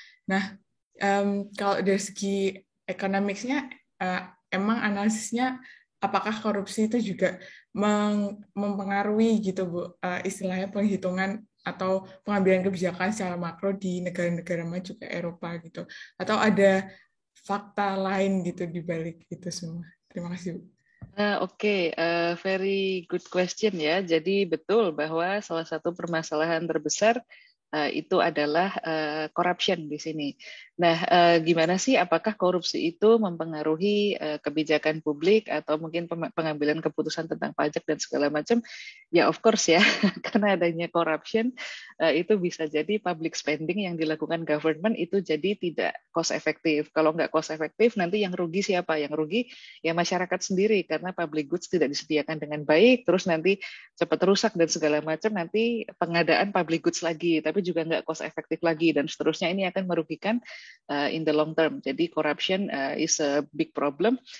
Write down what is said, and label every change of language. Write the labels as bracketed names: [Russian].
[Indonesian] Nah, kalau dari segi ekonomisnya, emang analisisnya apakah korupsi itu juga mempengaruhi gitu Bu, istilahnya penghitungan atau pengambilan kebijakan secara makro di negara-negara maju kayak Eropa gitu? Atau ada fakta lain gitu di balik itu semua? Terima kasih, Bu. Oke, [English] very good question [Indonesian] ya. Jadi betul bahwa salah satu permasalahan terbesar itu adalah corruption di sini. Nah, gimana sih apakah korupsi itu mempengaruhi kebijakan publik atau mungkin pengambilan keputusan tentang pajak dan segala macam? Ya, [English] of course [Indonesian] ya, karena adanya corruption itu bisa jadi public spending yang dilakukan government itu jadi tidak cost efektif. Kalau nggak cost efektif, nanti yang rugi siapa? Yang rugi ya masyarakat sendiri karena public goods tidak disediakan dengan baik, terus nanti cepat rusak dan segala macam, nanti pengadaan public goods lagi, tapi juga nggak cost efektif lagi, dan seterusnya. Ini akan merugikan [English] in the long term. Jadi corruption is a big problem.